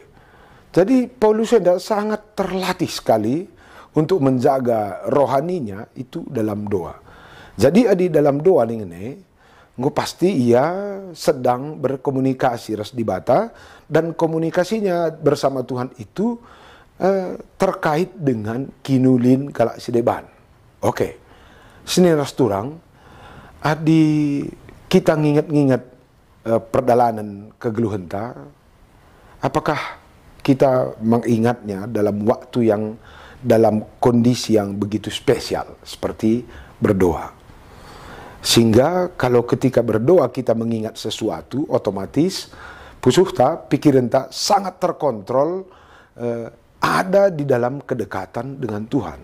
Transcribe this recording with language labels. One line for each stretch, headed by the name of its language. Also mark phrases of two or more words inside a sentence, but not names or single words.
Indonesian: Jadi Paulus sangat terlatih sekali untuk menjaga rohaninya itu dalam doa. Jadi di dalam doa ini pasti ia sedang berkomunikasi
Batak Karo: ras dibata,
Indonesian: dan komunikasinya bersama Tuhan itu terkait dengan
Batak Karo: kinulin kalak si deban.
Indonesian: Oke.
Batak Karo: Sini ras turang
Indonesian: kita ngingat-ngingat perjalanan kegeluhenta, apakah kita mengingatnya dalam waktu yang, dalam kondisi yang begitu spesial seperti berdoa. Sehingga kalau ketika berdoa kita mengingat sesuatu, otomatis pusuhta, pikiran tak sangat terkontrol, ada di dalam kedekatan dengan Tuhan.